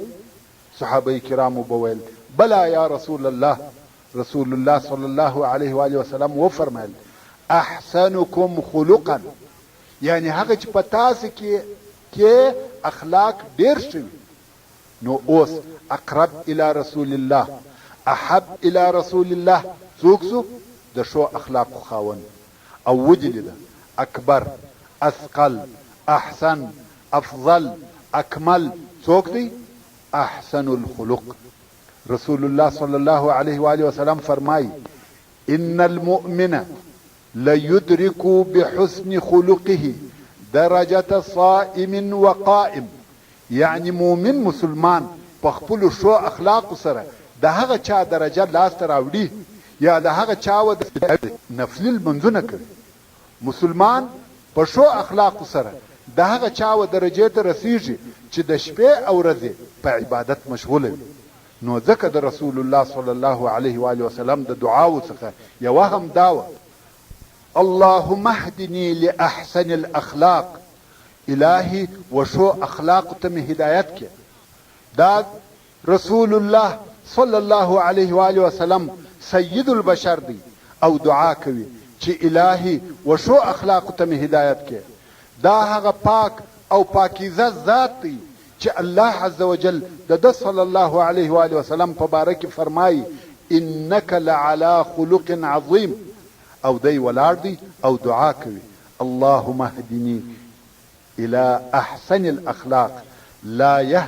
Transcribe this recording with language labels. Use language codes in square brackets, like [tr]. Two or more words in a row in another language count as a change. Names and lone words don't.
[ps] صحابه کرامو بویل [ar] بلا یا رسول الله. [ps] رسول الله [ar] صلی الله علیه و آله وسلم [ps] وفرمایل [ar] احسنکم خلقا، [ps] یعنی هغه چې په تاسې کې اخلاق ډیر شوي. نو اوس [ar] اقرب الى رسول الله، احب الى رسول الله [ps] څوک څو؟ د ښو اخلاقو خاوند. او وجلیده [ar] اکبر، اثقل، احسن، افضل، اکمل [ps] څوک دی؟ [ar] احسن الخلق. رسول الله صلی الله علیه و آله وسلم فرمای ان المؤمن ليدرك بحسن خلقه درجة صائم وقائم، [ps] یعنی مومن مسلمان په خپلو ښو اخلاقو سره د هغه چا درجه لاسته راوړي یا د هغه چا و نفلي لمونځونه کوي. مسلمان په ښو اخلاقو سره د هغه چا و درجې ته رسیږي چې د شپې او ورځې په عبادت مشغوله وي. نو ځکه د رسول الله [ar] صلی الله علیه و آله وسلم [ps] د دعاو څخه یوه هم دا وه: [ar] اللهم اهدني لاحسن الاخلاق. [ps] الهي وشو اخلاق ته مې هدایت کې. دا رسول الله [ar] صلی الله علیه و آله وسلم سید البشر [ps] دی او دعا کوي چې الهي وشو اخلاق ته مې هدایت کې. دا هغه پاک او پاکیزه ذات دی چې الله [ar] عز وجل [ps] د [ar] صلی الله علیه و آله وسلم [ps] په باره کې فرمایي: [ar] انک لعلی خلق عظیم. [ps] او دی ولاړ دی او دعا کوي: [ar] اللهم اهدني الى احسن الاخلاق لا يهدي